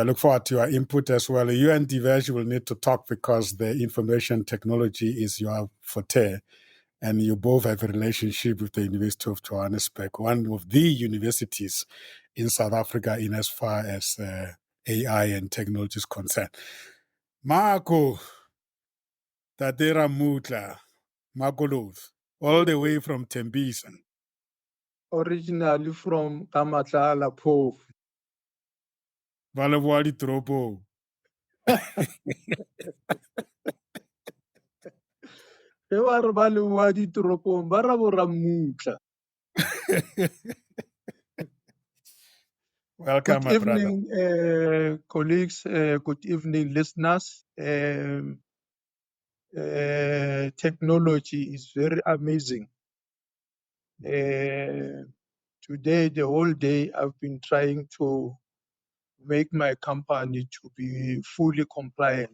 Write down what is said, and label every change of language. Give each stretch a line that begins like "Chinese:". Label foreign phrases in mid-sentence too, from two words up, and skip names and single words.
English: I look forward to your input as well. You and Divesh will need to talk, because the information technology is your forte, and you both have a relationship with the University of Johannesburg, one of the universities in South Africa in as far as AI and technology is concerned. Marco Tadera Mutla, Marco Love, all the way from Tembisa. Originally from Kamatlala Phofu. Valewali Tropo.
Northern Sotho: Ge ba re ba lewa ditoropong ba ra bo Ramutla.
English: Welcome, Good my brother. evening, colleagues. Good evening, listeners. Technology is very amazing. Today, the whole day, I've been trying to make my company to be fully compliant.